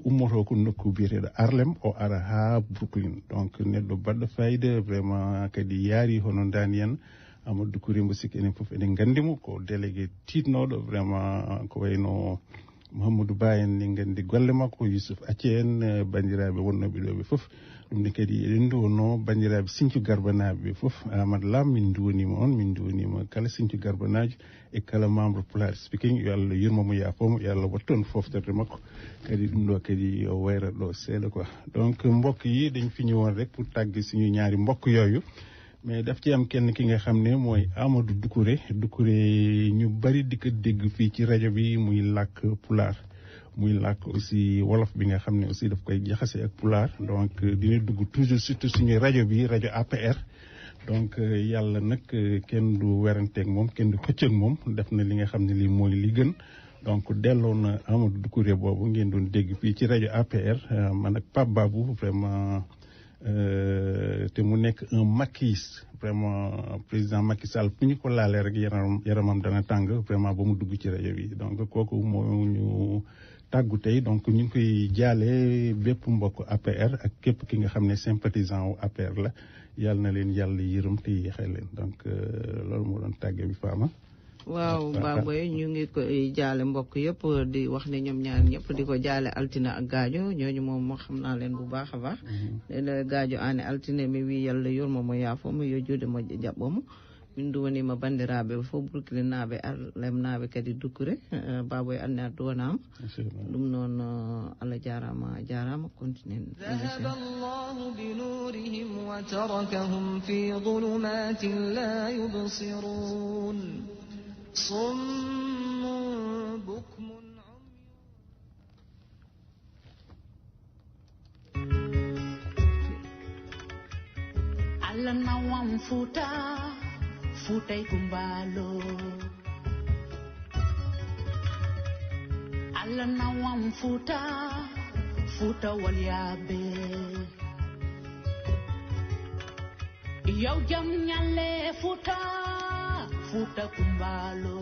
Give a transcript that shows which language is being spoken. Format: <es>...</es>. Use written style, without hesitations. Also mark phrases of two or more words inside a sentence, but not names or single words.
<ff>ummoto ko nokku biyeteɗo Harlem o ara ha Brooklyn donc neɗɗo baɗɗo fayida vraiment kadi yaari hono dani en Amadou Doucouré mbo sikki enen foof eɗen gandimo ko délégué titnoɗo vraiment ko wayno Mouhamadou Ba en ni gandi golle makko Youssouf Acce en bandiraɓe wonnoɓe ɗo ɓe foof ɗum ne kadi eɗen duwono bandiraɓe Sinthiou Garba naɓe ɓe foof Amadou Lam min duwonima kala Sinthiou Garba najo e kala membre Pular Speaking yo Allah yurmomo yafomo yo Allah watton foftorde makko kadi ɗum ɗo kadi o wayrat ɗo seeɗa</ff> <fr>quoi donc</fr> <wo>mbokk yi dañ fi ñëwoon rek pour tagge suñu ñaari mbokk yooyu mais daf ci am kenn ki nga xam ne mooy Amadou Doucouré ñu bari di ko dégg fii ci rajo bi muy làkk pulaar muy làkk aussi wolof bi nga xam ne aussi daf koy jaxase ak pulaar donc dina dugg toujours surtout suñu rajo bi rajo APR donc yàlla nag kenn du weranteeg moom kenn du xëcc ak moom def na li nga xam ne lii mooy li gën donc delloo na Amadou Doucouré boobu ngeen doon dégg fii ci rajo APR man ak Pape Babou vraiment te mu nekk</wo> <fr>un maquis</fr> <wo>vraiment président Macky Sall fu ñu ko laalee rek yaramam dana tàng vraiment ba mu dugg ci rajo bi donc kooku moo ñu tàggu tey donc ñu ngi koy jaale bépp mbokk APR ak képp ki nga xam ne sympathisant wu APR la yàlla na leen yàlla yërëm te yéexee leen donc loolu moo doon tàgge bi Fama. waaw Baboy ñu ngi koy jaale mbokk yëpp di wax ne ñoom ñaar ñëpp di ko jaale Altine ak Gadio ñooñu moom xam naa leen bu baax a baax</wo> <ff>ene Gadio ane Altine mi wi yalla yurmomo yaafomo yo juuɗe moƴƴe jaɓɓomo min duwanima bandiraɓe fof Brooklyn naaɓe Harlem naaɓe kadi Doucouré Baboy anne a duwanama ɗum noon Allah jarama continue</ff> <ar>ذهب الله بنورهم وتركهم في ظلمات لا يبصرون صم بكم</ar> <ff>Allah nawam futay kumbalo Allah nawam futa walyabe yow jam ñalle futa kumbalo</ff>